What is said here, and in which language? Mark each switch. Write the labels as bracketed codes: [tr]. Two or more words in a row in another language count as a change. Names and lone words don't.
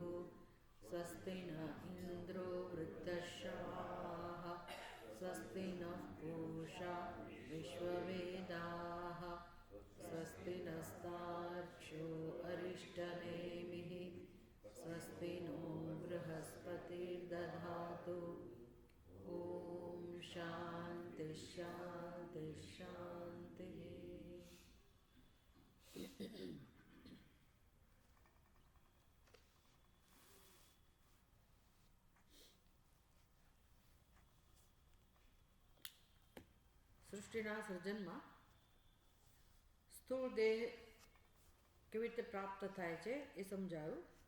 [sa] स्वस्ति न इन्द्रो वृद्धश्रवाः स्वस्ति नः पूषा विश्ववेदाः स्वस्ति नस्तार्क्ष्यो अरिष्टनेमिः स्वस्ति नो बृहस्पतिर्दधातु। ॐ शान्ति शान्ति शान्तिः। [gu] સૃષ્ટિના સર્જનમાં સ્થૂળ દેહ કેવી રીતે પ્રાપ્ત થાય છે એ સમજાયું.